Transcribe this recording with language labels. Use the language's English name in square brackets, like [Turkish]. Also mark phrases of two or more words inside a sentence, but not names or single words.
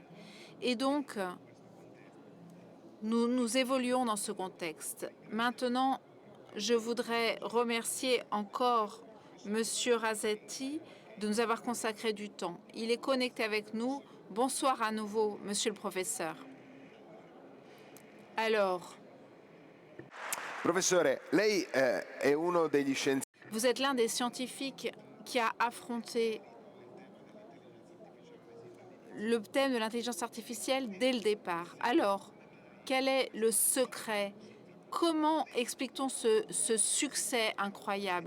[French] Et donc, nous évoluons dans ce contexte. Maintenant, je voudrais remercier encore Monsieur Rasetti de nous avoir consacré du temps. Il est connecté avec nous. Bonsoir à nouveau, Monsieur le professeur. Alors, [Italian] Professore, lei è uno degli scienziati. [French] Vous êtes l'un des scientifiques qui a affronté le thème de l'intelligence artificielle dès le départ. Alors, quel est le secret? Comment explique-t-on ce succès incroyable?